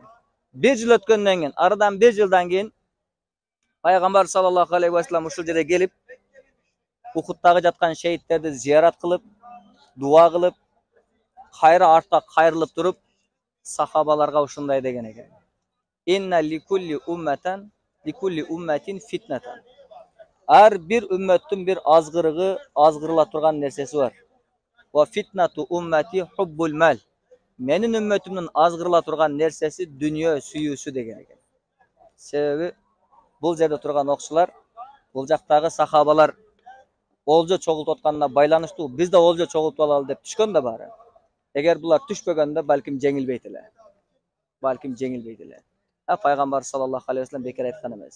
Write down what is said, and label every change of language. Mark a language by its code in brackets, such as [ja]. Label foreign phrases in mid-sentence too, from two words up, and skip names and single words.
[ky] Bir жыл өткөндөн кийин, арадан bir жылдан кийин пайгамбар [ar] صلى الله عليه وسلم [ky] ушул жерге келип, Ухудтагы жаткан шейиттерди зиярат кылып, дуа кылып, кайра артка кайрылып туруп, сахабаларга ушундай деген экен. [ar] إن لكل أمة فتنة. [ky] Ар бир үммөттүн бир азгырыгы, азгырыла турган нерсеси бар. [ar] وفتنة أمتي حب المال. [ky] Менин үммөтүмдүн азгырыла турган нерсеси дүнүйө сүйүүсү деген экен. Себеби бул жерде турган окуучулар, бул жактагы сахабалар олжо чогултуп атканына байланыштуу, биз да олжо чогултуп алалы деп түшкөн да баары. Эгер булар түшпөгөндө балким жеңилбейт эле. Пайгамбар [ar] صلى الله عليه وسلم [ky] бекер айткан эмес.